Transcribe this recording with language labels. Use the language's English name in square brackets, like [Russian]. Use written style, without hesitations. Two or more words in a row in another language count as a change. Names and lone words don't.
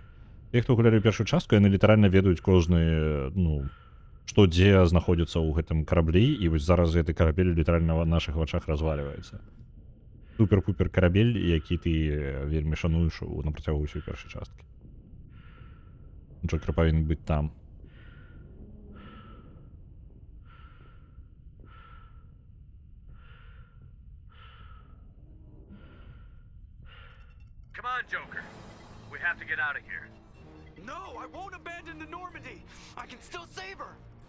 [Belarusian] Те, хто гулялі ў першую частку, яны літаральна ведаюць кожны, ну, што дзе знаходзіцца ў гэтым караблі, і вось зараз гэты карабель літаральна на нашых вачах разваліваецца. Супер-пупер карабель, які ты вельмі шануеш на працягу ўсёй першай часткі. Джокер павінен быць там. [English] Come on, Joker. We have to get out of here. No, I won't abandon the Normandy. I can still save her.